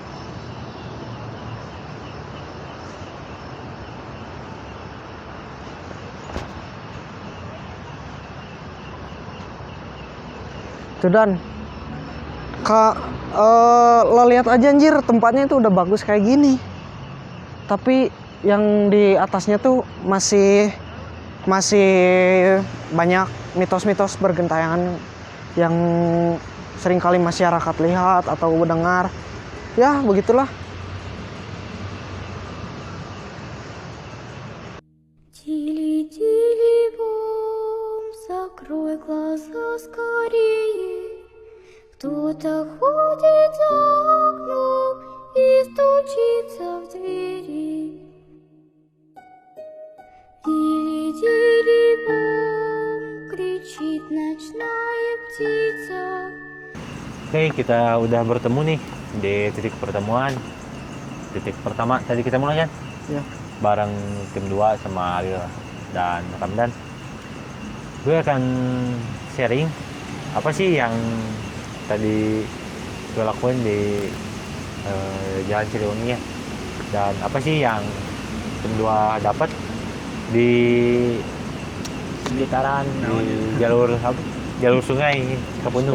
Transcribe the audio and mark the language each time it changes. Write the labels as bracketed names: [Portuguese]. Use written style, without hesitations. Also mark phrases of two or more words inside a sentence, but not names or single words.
[Indonesian] Tuh Dan, lo lihat aja anjir, tempatnya itu udah bagus kayak gini. Tapi yang di atasnya tuh masih banyak mitos-mitos bergentayangan yang seringkali masyarakat lihat atau mendengar. Ya, begitulah. [Russian] Закрой глаза скорее. Кто-то ходит за окном и стучится в двери. Дили-дили-бом, кричит ночная птица. [Indonesian] Oke, kita udah bertemu nih di titik pertemuan. Titik pertama tadi kita mulai kan? Ya. Bareng tim 2 sama Ariel dan Ramdan. Gue akan sharing apa sih yang tadi gue lakuin di Jalan Siliwangi ya, dan apa sih yang tim 2 dapat di sekitaran di jalur sungai Cikapundung.